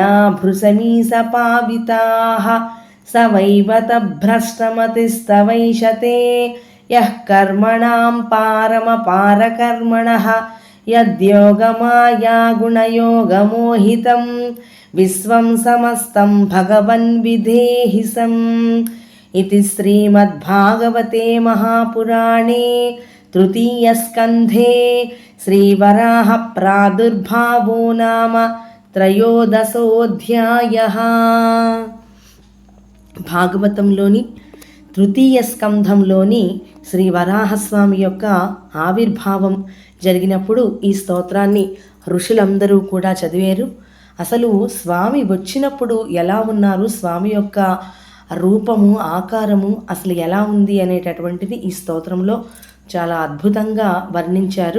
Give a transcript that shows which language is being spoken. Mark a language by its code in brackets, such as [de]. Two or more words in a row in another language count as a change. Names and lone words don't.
[sa] భృశమీసపావితాః స వైవత భ్రష్టమతిస్తవైషతే యః కర్మణాం పారమపారకర్మణః యద్యోగమాయా గుణయోగమోహితం విశ్వం సమస్తం భగవన్ విధేహి సం इति श्रीमद्भागवते महापुराणे तृतीयस्कन्धे श्रीवराहप्रादुर्भावो नाम त्रयोदशोऽध्यायः। [te] భాగవతంలోని తృతీయ స్కంధంలోని శ్రీ వరాహస్వామి యొక్క ఆవిర్భావం జరిగినప్పుడు ఈ స్తోత్రాన్ని ఋషులందరూ కూడా చదివారు. అసలు స్వామి వచ్చినప్పుడు ఎలా ఉన్నారు, స్వామి యొక్క రూపము ఆకారము అసలు ఎలా ఉంది అనేటటువంటిది ఈ స్తోత్రంలో చాలా అద్భుతంగా వర్ణించారు.